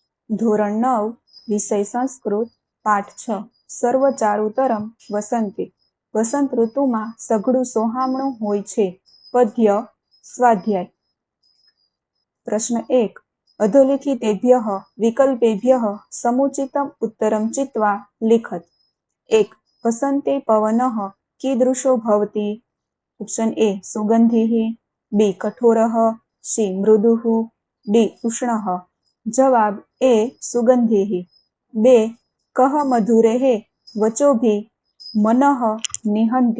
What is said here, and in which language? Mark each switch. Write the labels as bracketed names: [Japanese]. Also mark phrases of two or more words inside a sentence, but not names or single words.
[Gujarati] ધોરણ 9 વિષય સંસ્કૃત પાઠ 6 સર્વ ચારુતરમ વસંતે વસંત ઋતુમાં સઘળું સોહામણું હોય છે. પદ્ય સ્વાધ્યાય. પ્રશ્ન 1. [Sanskrit] અધોલિખિતેભ્યઃ વિકલ્પેભ્યઃ સમુચિતમ ઉત્તરમ ચિત્વા લિખત. 1. વસંતે પવનઃ कीदृशो भवति? ऑप्शन ए सुगंधिः, बी कठोरः, सी मृदुः, डी उष्णः. जवाब ए सुगंधिः. 2. कः मधुरेः वचोभिः मनः निहन्ति?